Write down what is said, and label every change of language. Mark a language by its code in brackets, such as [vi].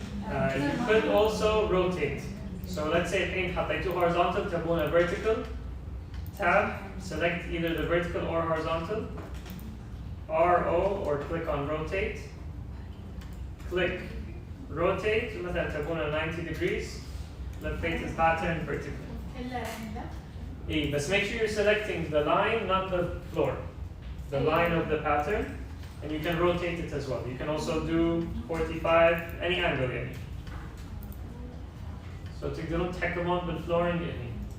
[en] You could also rotate. So let's say [ar] الحين حطيته [en] horizontal [ar] تبونه [en] vertical. Tab, select either the vertical or horizontal. RO or click on rotate. Click rotate [ar] مثلا تبونه [en] 90 degrees. [ar] لفيت الباترن vertical. إيه بس [en] make sure you're selecting the line, not the floor. The line of the pattern. And you can rotate it as well. You can also do 45, any angle [ar] يعني. So تقدرون تحكمون بالفلورنج يعني.